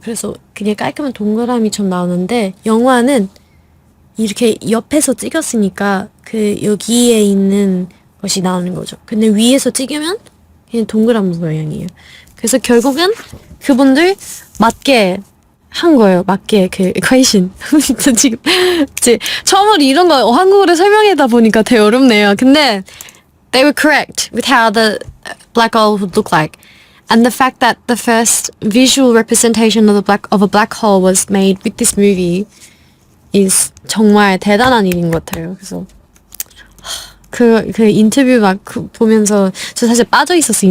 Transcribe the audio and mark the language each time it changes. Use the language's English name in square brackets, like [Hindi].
[Korean] 그래서 그냥 깔끔한 동그라미 좀 나오는데 영화는 이렇게 옆에서 찍었으니까 여기에 있는 것이 나오는 거죠. 근데 위에서 찍으면 그냥 동그란 모양이에요. 그래서 결국은 그분들 맞게 한 거예요. 맞게 equation. 지금 처음으로 이런 거 한국어로 설명하다 보니까 되게 어렵네요. [English] 근데 they were correct with how the black hole would look like. And the fact that the first visual representation of a black hole was made with this movie is [Korean] 정말 대단한 일인 것 같아요. 그래서 그 인터뷰 보면서 저 사실 빠져 있었어요.